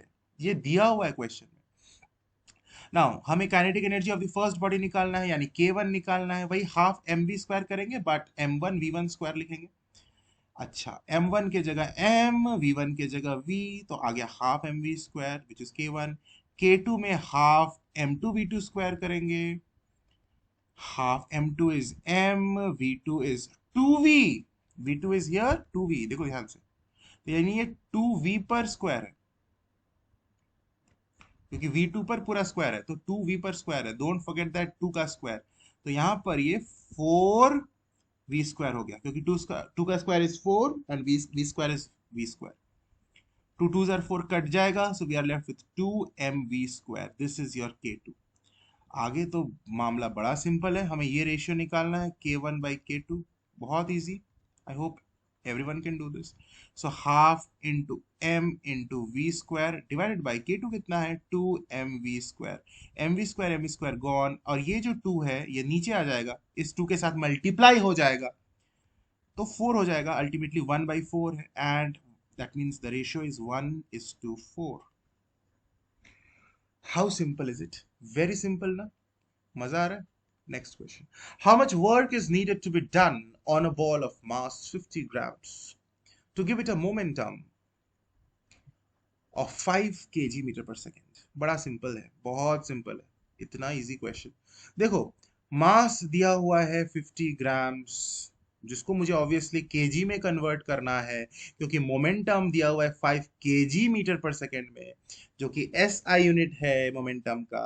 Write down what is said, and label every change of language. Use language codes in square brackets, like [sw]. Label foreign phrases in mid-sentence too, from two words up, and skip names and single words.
[hi] ये दिया हुआ है क्वेश्चन में। नाउ हमें [en] kinetic energy of the first body [hi] निकालना है, यानी k1 निकालना है, वही [en] half mv square [hi] करेंगे [en] but m1 v1 square [hi] लिखेंगे। अच्छा, m1 के जगह m, v1 के जगह v, तो आ गया [en] half mv square which is k1. [hi] k2 में [en] half m2 v2 square [hi] करेंगे, [en] half m2 is m, v2 is 2v, v2 is here 2v, [hi] देखो ध्यान से, तो यानी ये 2v पर स्क्वायर है, क्योंकि v2 पर पूरा स्क्वायर है तो 2v पर स्क्वायर है, [en] don't forget that 2 [hi] का स्क्वायर। तो यहां पर ये [en] 4v square [hi] हो गया, क्योंकि 2 का [en] square is 4 and v square is v square. 2 2s are 4 [hi] कट जाएगा, [en] so we are left with 2mv square. this is your k2. [hi] आगे तो मामला बड़ा सिंपल है, हमें ये रेशियो निकालना है k1 बाई k2, बहुत इजी। [en] I hope everyone can do this. So half into m into v square divided by k2 [hi] कितना है [en] 2mv square. mv square gone, [hi] और ये जो 2 है ये नीचे आ जाएगा, इस 2 के साथ मल्टीप्लाई हो जाएगा तो 4 हो जाएगा, अल्टीमेटली 1/4 है, [en] and that means the ratio is 1:4. how simple is it, very simple ना, [hi] मजा आ रहा है। [en] next question, how much work is needed to be done on a ball of mass 50 grams to give it a momentum of 5 kg meter per second. [hi] बड़ा सिंपल है, बहुत सिंपल है, इतना इजी क्वेश्चन। देखो, मास दिया हुआ है 50 ग्राम्स, जिसको मुझे ऑब्वियसली केजी में कन्वर्ट करना है, क्योंकि मोमेंटम दिया हुआ है 5 [en] kg meter per second [hi] में, जो कि [en] SI unit [hi] है मोमेंटम का।